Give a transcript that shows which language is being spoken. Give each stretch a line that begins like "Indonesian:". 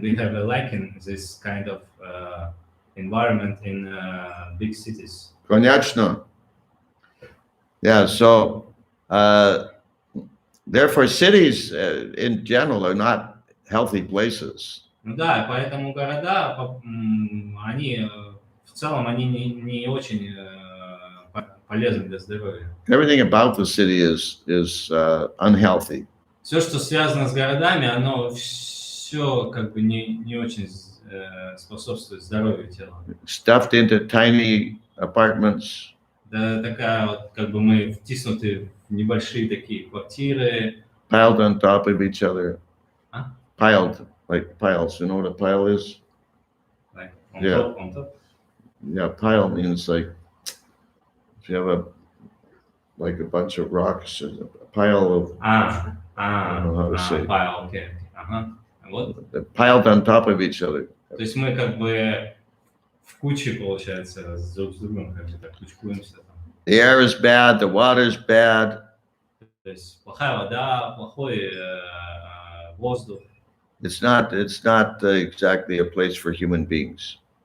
English: We have a lacking this kind of environment in big cities.
Russian: Конечно.
English: Yeah, so therefore cities in general are not healthy places.
Russian: Ну да, поэтому города, они в целом они не очень полезны для здоровья.
English: Everything about the city is unhealthy.
Russian: Все, что связано с городами, оно все как бы не очень способствует здоровью тела.
English: Stuffed into tiny apartments.
Russian: Да, такая вот, как бы мы втиснуты в небольшие такие квартиры.
English: Piled on top of each other. Huh? Piled, like piles. You know what a pile is? Like Yeah. on top. Yeah, pile means like if you have a bunch of rocks, a pile of I don't know how to say it.
Russian: Pile, окей. Ага. Вот.
English: Piled on top of each other.
Russian: То есть мы как бы в куче, получается, друг с другом как бы так кучкуемся там.
English: The air is bad, the water's bad.
Russian: То есть плохая вода, плохой воздух.
English: It's not exactly a place for human beings.